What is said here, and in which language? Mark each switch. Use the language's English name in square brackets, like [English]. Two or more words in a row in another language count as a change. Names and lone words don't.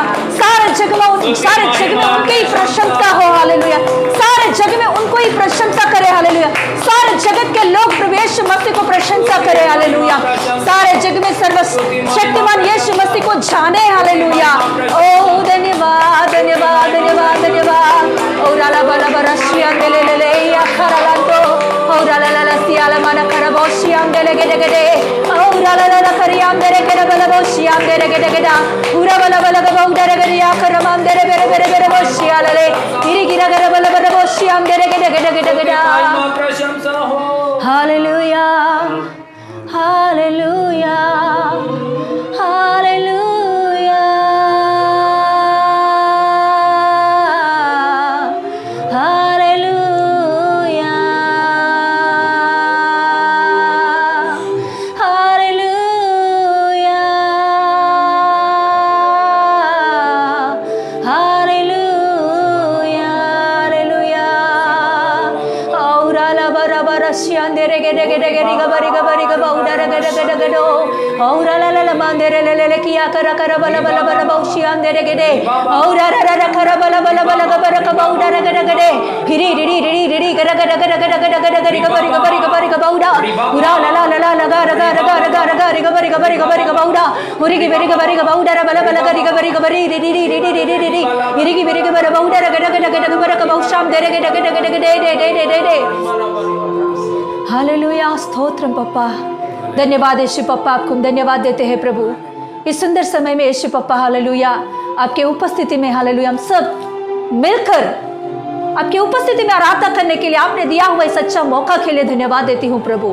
[Hindi] सारे जग में उनकी ही प्रशंसा हो, हालेलुया। सारे जग में उनको ही प्रशंसा करे, हालेलुया। सारे जगत के लोग प्रभु यीशु मसीह को प्रशंसा करे, हालेलुया। सारे जग में सर्वशक्तिमान यीशु मसीह को जाने, हालेलुया। ओ धन्यवाद धन्यवाद धन्यवाद धन्यवाद। ओ राला बाला बरशिया ले ले ले या खरालांतो। ओ राला ला सियाला माना खराबोशिया ले ले ले। ओ राला ला खरिया ले के बला बोशिया ले ले। पूरा बला बला बौडा रे या खरमान दे रे बेरे बेरे बेरे बोशिया ले। गिरी गिरा गर बला बला बोशिया ले ले। हालेलुया हालेलुया हालेलुया हालेलुया हालेलुया हालेलुया हालेलुया औरा ला बरा बरा शियान दे रे गे गे गे गे गबरी गबरी गबौडा रे गे गे गे डो औरा ला ला मांदे रे ले ले किया करा करा बला बला बला बौशियान दे रे गे औरा रा रा करा बला बला बला गबर गबौडा रे गे गे हिरी रिरी रिरी रिरी गरा गरा गरा गरा गरा गरा गरी गबरी गबरी गबरी गबौडा पूरा ला ला ला लगा रगा रगा रगा रगा रे गबरी गबरी गबरी गबौडा मुरी की बेरी गबरी गबौडा रे बला बला गरी गबरी गबरी रिरी रिरी रिरी रिरी रिरी हिरी की बेरी गबरी गबौडा रे गरा गरा गरा गरा गबौशाम दे रे गे गे गे दे हालेलुया स्तोत्रम पप्पा। धन्यवाद यीशु पप्पा, आपको धन्यवाद देते हैं प्रभु इस सुंदर समय में यीशु पप्पा। हालेलुया आपके उपस्थिति में, हालेलुया हम सब मिलकर आपकी उपस्थिति में आराधना करने के लिए आपने दिया हुआ इस अच्छा मौका के लिए धन्यवाद देती हूँ प्रभु।